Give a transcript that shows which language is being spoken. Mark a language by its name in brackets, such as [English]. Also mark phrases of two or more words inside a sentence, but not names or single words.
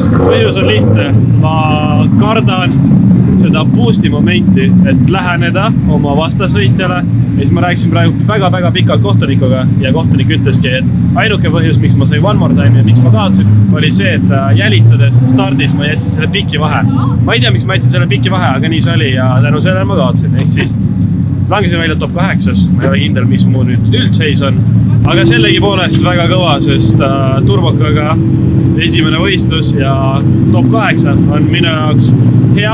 [Estonian] Põhjus on lihtne. Ma kardan seda boosti momenti, et läheneda oma vastasõitjale. Ja siis ma rääkisin praegu väga pikalt kohtunikuga ja kohtunik ütleski, et ainuke põhjus, miks ma sain [English] one more time [Estonian] ja miks ma kaotsin, oli see, et jälitades stardis ma jätsin selle piki vahe. Ma ei tea, miks ma jätsin selle piki vahe, aga nii see oli ja tänu sellele ma kaotsin. Ehk siis langesin välja top 8, ma ei ole kindel, mis mu nüüd üldseis on. Aga sellegi poolest väga kõva, sest turbokaga esimene võistlus ja top 8 on minu jaoks hea.